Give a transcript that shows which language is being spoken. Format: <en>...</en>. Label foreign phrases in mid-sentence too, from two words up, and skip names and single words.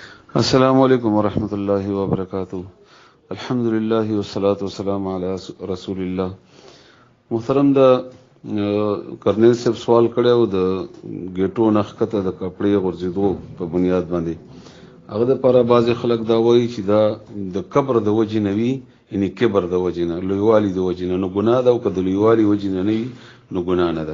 <ar>السلام علیکم ورحمۃ اللہ وبرکاتہ. الحمدللہ والصلاة والسلام علی رسول الله.</ar> <ps>محترم دا کرنیل صاحب سوال کړو د ګیټو نخکته د کپڑے غورځېدو په بنیاد باندې. هغه د پر بعض خلک دا وایي چې دا د کبر د وجې نه وي، یعنی کبر د وجې نه، لویوالي د وجې نه، نو ګناه ده، او که د لویوالي وجې نه نه وي نو ګناه نه ده.</ps>